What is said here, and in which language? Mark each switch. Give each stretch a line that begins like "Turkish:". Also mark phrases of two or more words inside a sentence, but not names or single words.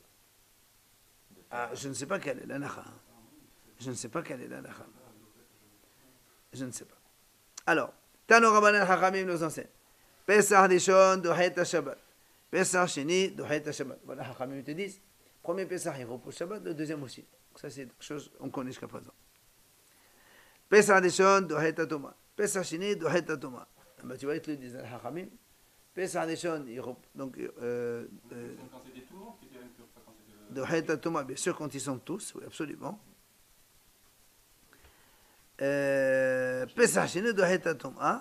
French: Ah, je ne sais pas quelle est la nacha. Je ne sais pas quelle est la nacha. Je ne sais pas. Alors,
Aramaic: תנו רבנן
French: Hachamim nous enseigne.
Hebrew: פסח ראשון דוחה שבת. פסח שני דוחה שבת.
French: Voilà, Hachamim te disent. Premier Pesach, il repousse Shabbat, le deuxième aussi. Donc ça, c'est quelque chose qu'on connaît jusqu'à présent.
Hebrew: פסח ראשון דוחה טומאה. פסח שני דוחה טומאה.
French: Tu vois, ils te le disent, Hachamim.
Hebrew: פסח ראשון,
French: donc. Quand c'était tout le monde qui était impur, pas quand c'était.
Hebrew: דוחה טומאה,
French: bien sûr, quand ils sont tous, oui, absolument.
Hebrew: פסח שני דוחה טומאה.